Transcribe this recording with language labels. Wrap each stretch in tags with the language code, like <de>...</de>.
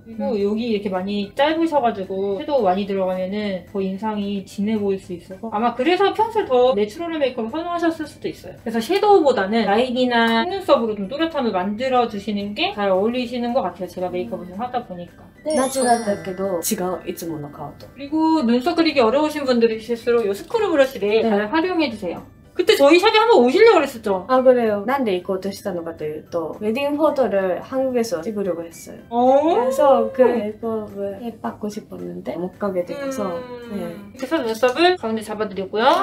<ko>그리고 여기 이렇게 많이 짧으셔가지고 섀도우 많이 들어가면은 더 인상이 진해 보일 수 있어서 아마 그래서 평소에 더 내추럴 메이크업을 선호하셨을 수도 있어요. 그래서 섀도우보다는 라인이나 속눈썹으로 좀 또렷함을 만들어주시는 게 잘 어울리시는 것 같아요. 제가 메이크업을 좀 하다 보니까.</ko> <ja>ナチュラルだけど違ういつもの顔と</ja> <ko>그리고 눈썹 그리기 어려우신 분들이실수록 이 스크류 브러쉬를 네. 잘 활용해주세요. 그때 저희 샵에 한번 오시려고 그랬었죠? 아 그래요.</ko> <ja>なんで行こうとしたのかというと</ja> <ko>웨딩 포토를 한국에서 찍으려고 했어요. 그래서 그 메이크업을 해받고 싶었는데 못 가게 돼서 네. 이렇게 해서 눈썹을 가운데 잡아드리고요.</ko>